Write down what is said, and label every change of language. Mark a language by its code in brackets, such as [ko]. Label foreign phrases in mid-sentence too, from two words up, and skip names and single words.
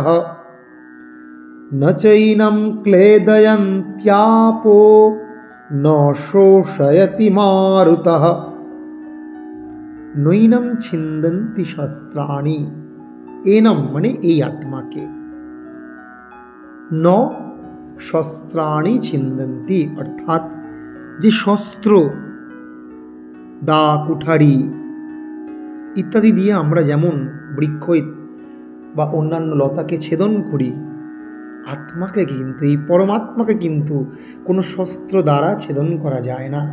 [sa] ন চৈনম ক্লেদয়ন্ত্যাপো ন শোষয়তি মারুতঃ। নৈনম ছিন্দন্তি শস্ত্রাণি, এনম [bn] মানে এই আত্মাকে, [sa] ন শস্ত্রাণি ছিন্দন্তি, [bn] অর্থাৎ যে শস্ত্র, দা, কুঠারি ইত্যাদি দিয়ে আমরা যেমন বৃক্ষ বা অন্যান্য লতাকে ছেদন করি, আত্মাকে কিন্তু, এই পরমাত্মাকে কিন্তু কোনো শস্ত্র দ্বারা ছেদন করা যায় না।